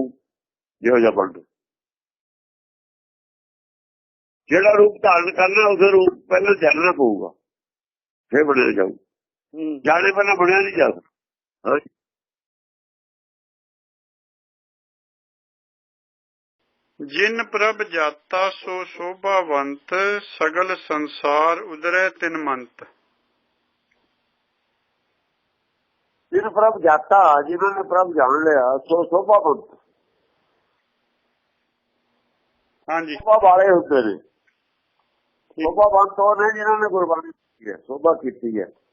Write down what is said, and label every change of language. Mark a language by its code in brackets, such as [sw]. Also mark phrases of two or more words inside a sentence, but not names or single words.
[pa] ਜਿਹੋ ਜਿਹਾ ਬਣਨਾ, ਜਿਹੜਾ ਰੂਪ ਧਾਰਨ ਕਰਨਾ ਉਸ ਰੂਪ ਪਹਿਲਾਂ ਜਾਣਨਾ ਪਊਗਾ, ਫਿਰ ਬਣਿਆ ਜਾਊ। ਜਾਣੇ ਪਹਿਲਾਂ ਬਣਿਆ ਨਹੀਂ ਜਾ ਸਕਦਾ। ਜਿਨ ਪ੍ਰਭ ਜਾਤਾ ਸੋ ਸ਼ੋਭਾਵੰਤ ਸਗਲ ਸੰਸਾਰ ਉਦਰੈ ਤਿਨ ਮੰਤ ਜਿਨ ਪ੍ਰਭ ਜਾਤਾ, ਜਿਨ੍ਹਾਂ ਨੇ ਪ੍ਰਭ ਜਾਣ ਲਿਆ ਸੋ ਸ਼ੋਭਾਵੰਤ, ਹਾਂ ਜੀ ਸ਼ੋਭਾ ਵਾਲੇ ਹੁੰਦੇ ਨੇ। ਸ਼ੋਭਾਵੰਤ ਉਹ ਨੇ ਜਿਨ੍ਹਾਂ ਨੇ ਗੁਰਬਾਣੀ ਕੀਤੀ ਹੈ, ਸ਼ੋਭਾ ਕੀਤੀ ਹੈ।